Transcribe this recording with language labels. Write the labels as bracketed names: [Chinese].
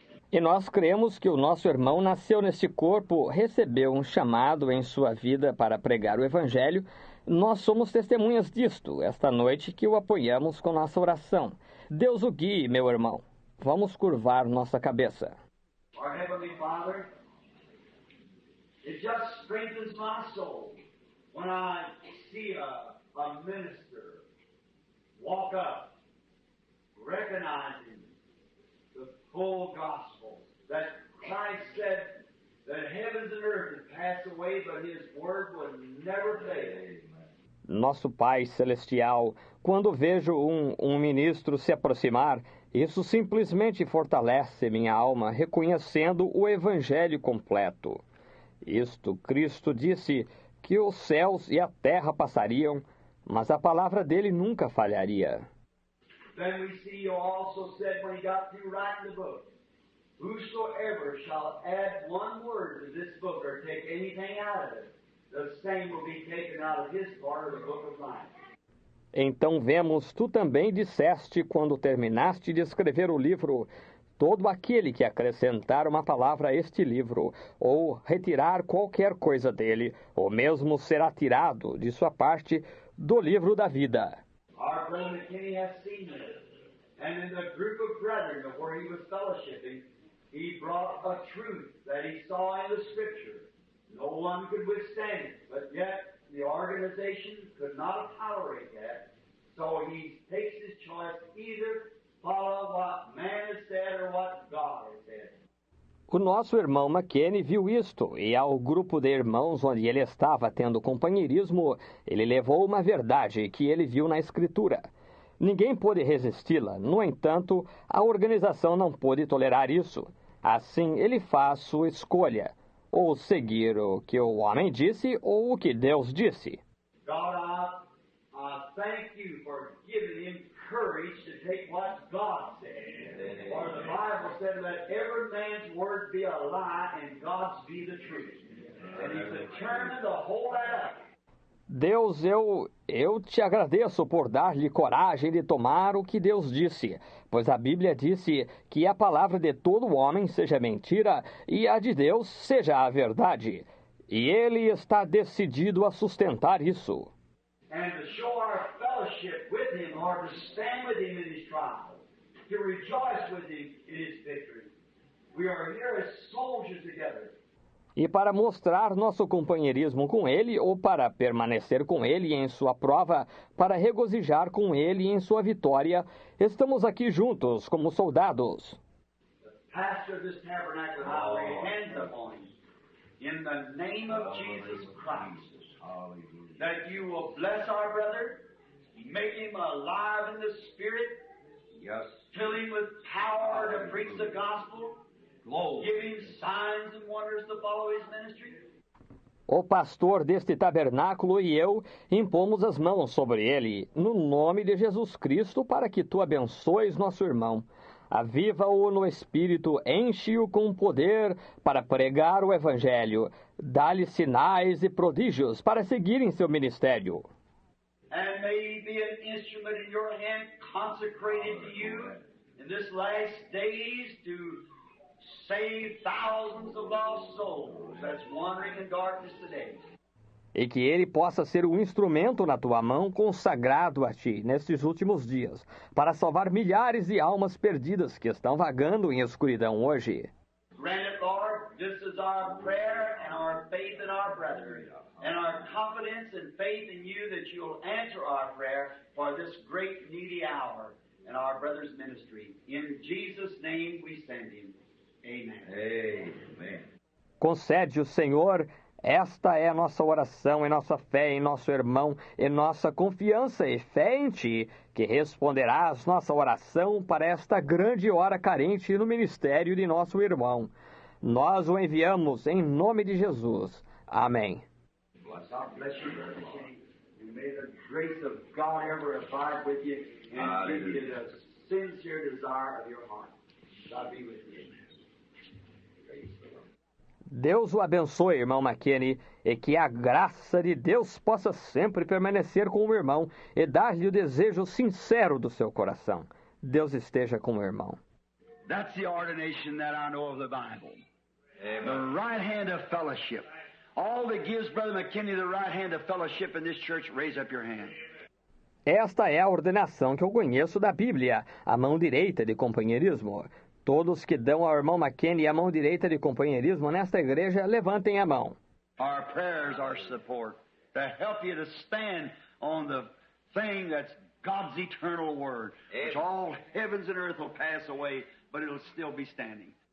[Portuguese] E nós cremos que o nosso irmão nasceu neste corpo, recebeu um chamado em sua vida para pregar o Evangelho. Nós somos testemunhas disto, esta noite que o apoiamos com nossa oração. Deus o guie, meu irmão. Vamos curvar nossa cabeça. [English] Our Heavenly Father, it just strengthens my soul when I see a minister walk up, recognizing the full gospel, that Christ said that heavens and earth would pass away, but his word would never fail. [Portuguese] Nosso Pai Celestial, quando vejo um ministro se aproximar, isso simplesmente fortalece minha alma, reconhecendo o Evangelho completo. Isto, Cristo disse que os céus e a terra passariam, mas a palavra dele nunca falharia. [English] Then we see you also said when he got through writing the book, whosoever shall add one word to this book or take anything out of it, the same will be taken out of his part of the book of life. [Portuguese] Então vemos, tu também disseste, quando terminaste de escrever o livro, todo aquele que acrescentar uma palavra a este livro, ou retirar qualquer coisa dele, o mesmo será tirado de sua parte do livro da vida. [English] Our brother McKinney has seen this. And in the group of brethren where he was fellowshipping, he brought a truth that he saw in the Scripture. No one could withstand it, but yet the organization could not tolerate that. So he takes his choice, either follow what man has said or what God has said. [Portuguese] O nosso irmão McKinney viu isto, e ao grupo de irmãos onde ele estava tendo companheirismo, ele levou uma verdade que ele viu na Escritura. Ninguém pôde resisti-la, no entanto, a organização não pôde tolerar isso. Assim, ele faz sua escolha, ou seguir o que o homem disse ou o que Deus disse. [English] God, I thank you for giving him courage to take what God said. For the Bible said, let every man's word be a lie and God's be the truth. And he's determined to hold that up. [Portuguese] Deus, eu te agradeço por dar-lhe coragem de tomar o que Deus disse, pois a Bíblia disse que a palavra de todo homem seja mentira e a de Deus seja a verdade. E ele está decidido a sustentar isso. [English] And to show our fellowship with him, or to stand with him in his trials, to rejoice with him in his victory. We are here as soldiers together. [Portuguese] E para mostrar nosso companheirismo com ele, ou para permanecer com ele em sua prova, para regozijar com ele em sua vitória, estamos aqui juntos como soldados. [English] The pastor of this tabernacle, I lay hands upon him, in the name of Jesus Christ, that you will bless our brother, make him alive in the Spirit, yes, fill him with power to preach the gospel, give him signs and wonders to follow his ministry. [Portuguese] O pastor deste tabernáculo e eu impomos as mãos sobre ele, no nome de Jesus Cristo, para que tu abençoes nosso irmão. Aviva-o no Espírito, enche-o com poder para pregar o Evangelho. Dá-lhe sinais e prodígios para seguir em seu ministério. [English] And may he be an instrument in your hand, consecrated to you in this last days to save thousands of lost souls that's wandering in darkness today. [Portuguese] E que ele possa ser um instrumento na tua mão consagrado a ti nestes últimos dias, para salvar milhares de almas perdidas que estão vagando em escuridão hoje. [English] Grant it, Lord, this is our prayer and our faith in our brethren, and our confidence and faith in you that you'll answer our prayer for this great needy hour in our brother's ministry. In Jesus' name we send him. Amen. Amen. [Portuguese] Concede-o, Senhor. Esta é a nossa oração e nossa fé em nosso irmão e nossa confiança e fé em Ti, que responderás nossa oração para esta grande hora carente no ministério de nosso irmão. Nós o enviamos em nome de Jesus. Amém. [English] God bless you, Brother McKinney, and may the grace of God ever abide with you and give you the sincere desire of your heart. God be with you. [Portuguese] Deus o abençoe, irmão McKinney, e que a graça de Deus possa sempre permanecer com o irmão e dar-lhe o desejo sincero do seu coração. Deus esteja com o irmão. [English] That's the ordination that I know of the Bible. Amen. The right hand of fellowship. All that gives Brother McKinney the right hand of fellowship in this church, raise up your hand. [Portuguese] Esta é a ordenação que eu conheço da Bíblia, a mão direita de companheirismo. Todos que dão ao irmão McKinney a mão direita de companheirismo nesta igreja, levantem a mão. [English] Our prayers are support to help you to stand on the thing that's God's eternal word, which all heavens and earth will pass away, but it'll still be standing.